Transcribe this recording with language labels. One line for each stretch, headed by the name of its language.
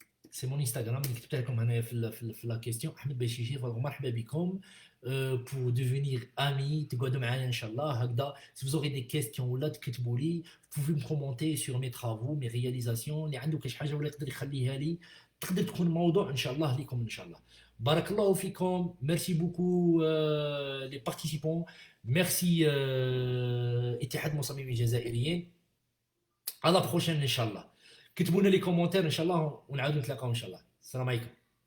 French: C'est mon Instagram
Arabic: اللي كتبت لكم هنايا في لا كيستيون احمد باشيشي. مرحبا بكم
French: pour devenir ami
Arabic: تقعدوا معايا ان شاء الله هكذا.
French: si vous aurez des questions
Arabic: ولا تكتبوا لي
French: vous pouvez me commenter sur mes travaux mes réalisations.
Arabic: اللي عنده كاش حاجه ولا يقدر يخليها لي، تقدر تكون موضوع ان شاء الله لكم ان شاء الله. بارك الله فيكم. ميرسي بوكو لي بارتيسيبون. ميرسي اتحاد المصممين الجزائريين. على بروشين ان شاء الله. كتبوا لنا لي كومونتير ان شاء الله ونعاودوا نتلاقاو ان شاء الله. السلام عليكم.